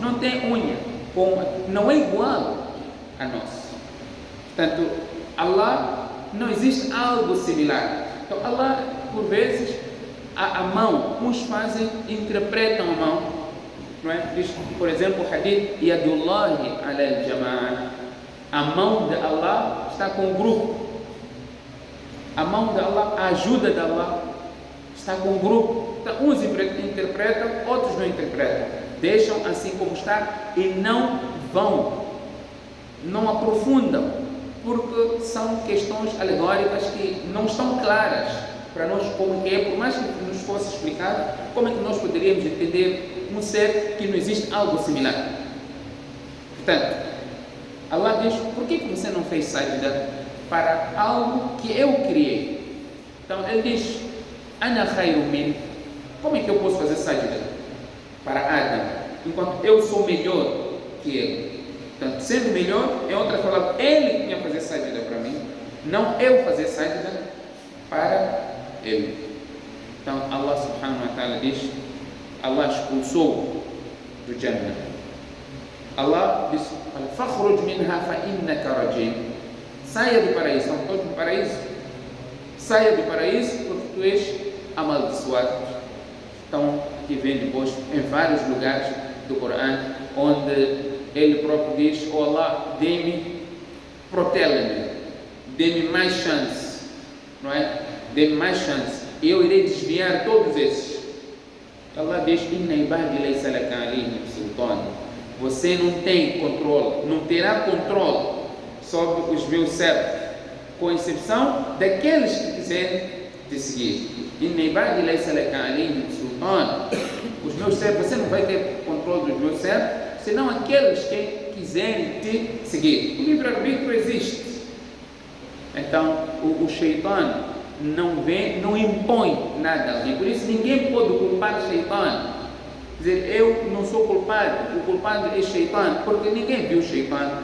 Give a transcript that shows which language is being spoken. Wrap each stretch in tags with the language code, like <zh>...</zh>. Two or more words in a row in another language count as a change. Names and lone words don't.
<pt>Não tem unha, não é igual a nossa. Portanto, Allah não existe algo similar. Então, Allah, por vezes, a mão, uns interpretam a mão, não é? Diz, por exemplo, o hadith:</pt> <ar>يد الله على الجماعة.</ar> <pt>A mão de Allah está com o grupo. A mão de Allah, a ajuda de Allah está com o grupo. Então, uns interpretam, outros não interpretam. Deixam assim como está e não aprofundam, porque são questões alegóricas que não estão claras para nós como que é. Por mais que nos fosse explicado, como é que nós poderíamos entender um ser que não existe algo similar? Portanto, Allah diz: por que você não fez sajda para algo que eu criei? Então ele diz:</pt> <ar>أنا خير من.</ar> <pt>Como é que eu posso fazer sajda para Adam enquanto eu sou melhor que ele? Portanto, sendo melhor, é outra palavra, ele tinha que fazer sajda para mim, não eu fazer sajda para ele. Então Allah</pt> <ar>سبحانه وتعالى</ar> <pt>diz: Allah expulsou do Jannah. Allah disse:</pt> <ar>فَخْرُجْ مِنْهَا فَإِنَّكَ رَجِيمٌ.</ar> <pt>Saia do paraíso. Estão todos no paraíso? Saia do paraíso porque tu és amaldiçoado. Então, que vem depois em vários lugares do Corão, onde ele próprio diz: oh Allah, dê-me, protege-me, dê-me mais chance, não é? Dê-me mais chance, e eu irei desviar todos esses. Allah diz:</pt> <ar>إن عبادي ليس لك عليهم سلطان.</ar> <pt>Você não tem controle, não terá controle sobre os meus servos, com exceção daqueles que quiserem te seguir.</pt> <ar>إن عبادي ليس لك عليهم سلطان.</ar> <pt>Os meus servos, você não vai ter controle dos meus servos, senão aqueles que quiserem te seguir. O livre-arbítrio existe. Então, o Shaitan não impõe nada a alguém. Por isso, ninguém pode culpar o Shaitan. Dizer, eu não sou culpado, o culpado é Shaitan, porque ninguém viu Shaitan.</pt>